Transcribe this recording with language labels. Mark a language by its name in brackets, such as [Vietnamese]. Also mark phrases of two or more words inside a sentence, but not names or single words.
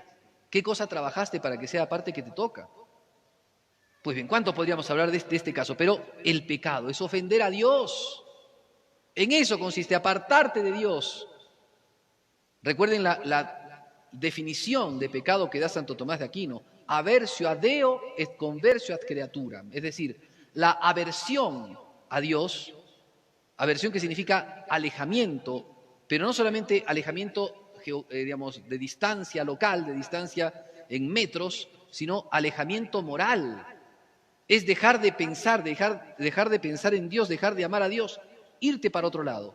[Spanish] ¿Qué cosa trabajaste para que sea la parte que te toca? Pues bien, ¿cuánto podríamos hablar de este caso? Pero el pecado es ofender a Dios. En eso consiste, apartarte de Dios. Recuerden la definición de pecado que da Santo Tomás de Aquino. [Latin] aversio ad Deo et conversio ad creaturam. [Spanish] Es decir, la aversión a Dios, aversión que significa alejamiento, pero no solamente alejamiento, digamos, de distancia local, de distancia en metros, sino alejamiento moral. Es dejar de pensar, dejar de pensar en Dios, dejar de amar a Dios, irte para otro lado.